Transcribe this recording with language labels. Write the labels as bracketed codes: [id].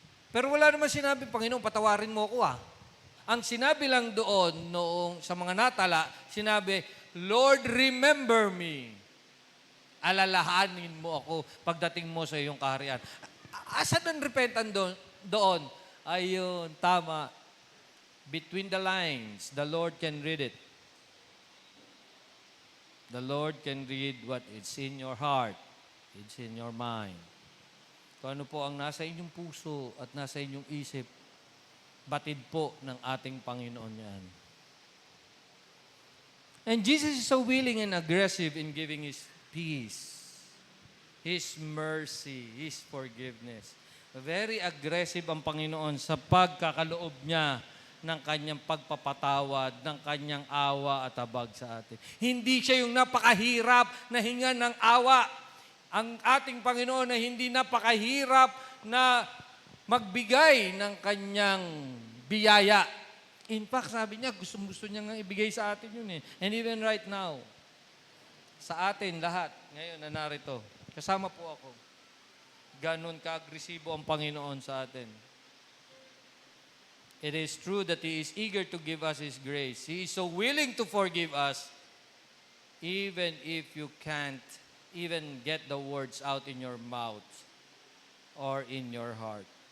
[tl] Pero wala naman sinabi, Panginoon, patawarin mo ako Ang sinabi lang doon, noong sa mga natala, sinabi, [en] Lord, remember me. [tl] Alalahanin mo ako pagdating mo sa iyong kaharian. Asan ang repentant doon? Ayun, tama. [en] Between the lines, the Lord can read it. The Lord can read what is in your heart. It's in your mind. [tl] Kung ano po ang nasa inyong puso at nasa inyong isip, batid po ng ating Panginoon yan. [en] And Jesus is so willing and aggressive in giving His peace, His mercy, His forgiveness. Very aggressive [tl] ang Panginoon sa pagkakaloob niya ng kanyang pagpapatawad, ng kanyang awa at habag sa atin. Hindi siya yung napakahirap na hinga ng awa. Ang ating Panginoon na hindi napakahirap na magbigay ng kanyang biyaya. [en] In fact, [tl] sabi niya, gusto niya nga ibigay sa atin yun eh. [en] And even right now, [tl] sa atin lahat, ngayon na narito, kasama po ako, ganun ka-agresibo ang Panginoon sa atin. [en] It is true that He is eager to give us His grace. He is so willing to forgive us, even if you can't even get the words out in your mouth or in your heart.